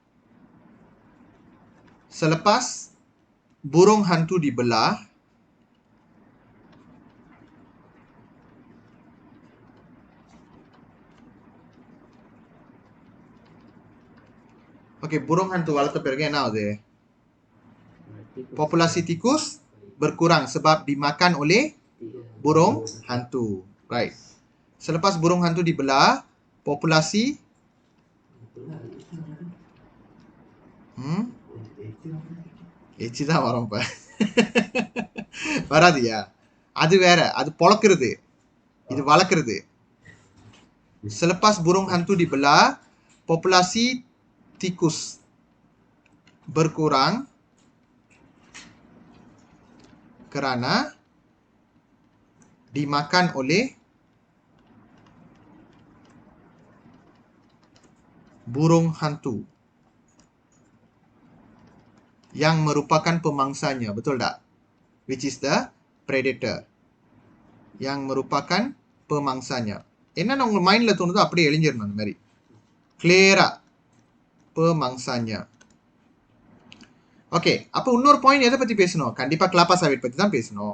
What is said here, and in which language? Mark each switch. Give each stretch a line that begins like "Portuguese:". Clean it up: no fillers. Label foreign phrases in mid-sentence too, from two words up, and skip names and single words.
Malay: Selepas burung hantu dibelah, okey, burung hantu
Tamil: வளர்த்த பிறகு என்ன ஆகுது?
Malay: Populasi tikus berkurang sebab dimakan oleh burung hantu. Right. Selepas burung hantu dibelah, populasi
Tamil: எச்சி தான் வரும் இப்ப. வராதியா? அது வேற. அது பொளக்கிறது. இது வளர்க்கிறது.
Malay: Selepas burung hantu dibelah, populasi tikus berkurang kerana dimakan oleh burung hantu yang merupakan pemangsanya, betul tak?
English: Which is the predator.
Malay: Yang merupakan pemangsanya.
Tamil: என்னென்ன உங்க மைண்ட்ல தோணுதோ அப்படியே எழுஞ்சிடணும் அந்த மாதிரி கிளியரா.
Malay: pemangsanya.
Tamil: ஓகே, அப்போ இன்னொரு பாயிண்ட் எதை பத்தி பேசணும்? கண்டிப்பா
Malay: kelapa sawit
Tamil: பத்தி தான் பேசணும்.